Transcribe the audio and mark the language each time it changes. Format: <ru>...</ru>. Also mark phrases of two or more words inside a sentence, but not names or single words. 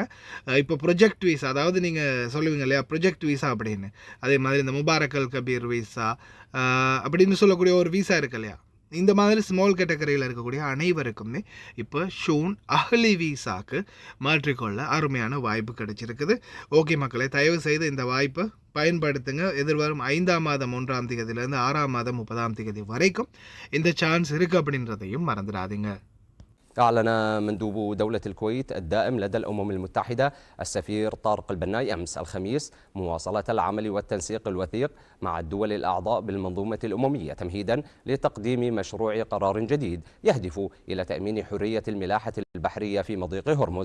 <ta>இப்போ</ta> <en>project visa,</en> <ta>அதாவது நீங்கள் சொல்லுவீங்க இல்லையா</ta> <en>project visa</en> <ta>அப்படின்னு, அதே மாதிரி இந்த முபாரக் அல் கபீர் வீசா அப்படின்னு சொல்லக்கூடிய ஒரு வீசா இருக்கு இல்லையா, இந்த மாதிரி</ta> <en>small category-யில்</en> <ta>இருக்கக்கூடிய அனைவருக்குமே இப்போ ஷூன் அஹ்லி வீசாக்கு மாற்றிக்கொள்ள அருமையான வாய்ப்பு கிடைச்சிருக்குது. ஓகே மக்களே, தயவு செய்து இந்த வாய்ப்பை பயன்படுத்துங்க. எதிர்வரும் 5ஆம் மாதம் 1ஆம் தேதியிலேருந்து 6ஆம் மாதம் 30ஆம் தேதி வரைக்கும் இந்த சான்ஸ் இருக்குது அப்படின்றதையும் மறந்துடாதீங்க.</ta> <ar>أعلن مندوب دولة الكويت الدائم لدى الأمم المتحدة السفير طارق البناي أمس الخميس مواصلة العمل والتنسيق الوثيق مع الدول الأعضاء بالمنظومة الأممية تمهيدا لتقديم مشروع قرار جديد يهدف إلى تأمين حرية الملاحة البحرية في مضيق هرمز.</ar>